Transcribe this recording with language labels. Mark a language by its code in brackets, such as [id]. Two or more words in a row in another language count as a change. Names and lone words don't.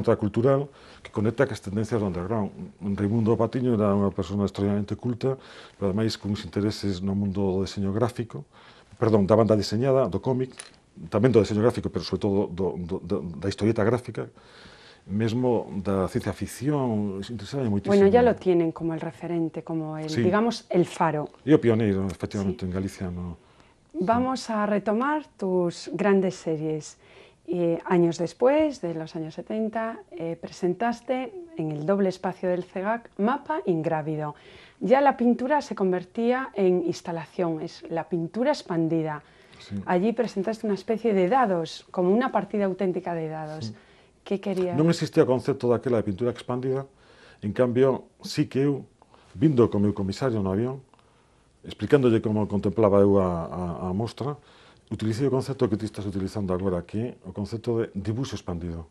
[gl] contracultural que conecta as tendencias do underground. Raimundo Patiño era unha persona extraordinariamente culta, pero ademais con uns intereses no mundo do deseño gráfico, perdón, da banda diseñada, do cómic, tamén do deseño gráfico, pero sobre todo da historieta gráfica, mesmo da ciencia ficción, se interesaba moitísimo. [es] Bueno, ya lo tienen como el referente, como el, sí, digamos, el faro. [gl] E o pioneiro, efectivamente, sí, en Galicia. No. [es] Vamos a retomar tus grandes series. Años después, de los años 70, presentaste en el doble espacio del CEGAC Mapa Ingrávido. Ya la pintura se convertía en instalación, es la pintura expandida. Sí. Allí presentaste una especie de dados, como una partida auténtica de dados. Sí. Que querías? [gl] Non existía o concepto daquela de pintura expandida, en cambio, sí que eu, vindo co meu comisario no avión, explicándolle como contemplaba eu a mostra, utilicei o concepto que ti estás utilizando agora, que é o concepto de dibuixo expandido.